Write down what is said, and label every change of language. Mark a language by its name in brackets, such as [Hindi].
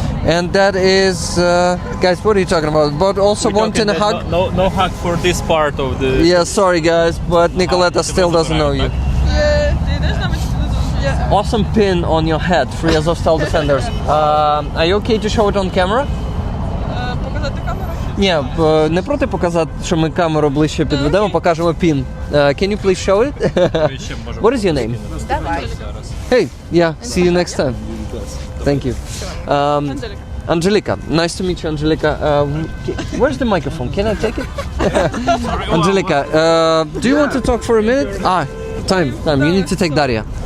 [English] And that is, guys, what are you talking about? But also wanting a hug? No hug for this part of the... Yeah, sorry guys, but Nicoletta still doesn't know you. Awesome pin on your head, Free Azovstal Defenders. Are you okay to show it on camera? [Ukrainian] Ні, не проти показати, що ми камеру ближче підведемо, покажемо пін. [English] Can you please show it? What is your name? Hey, yeah, see you next time. Thank you. Angelica. Nice to meet you, Angelica. Where's the microphone? Can I take it? Angelica, do you want to talk for a minute? Time. You need to take Daria.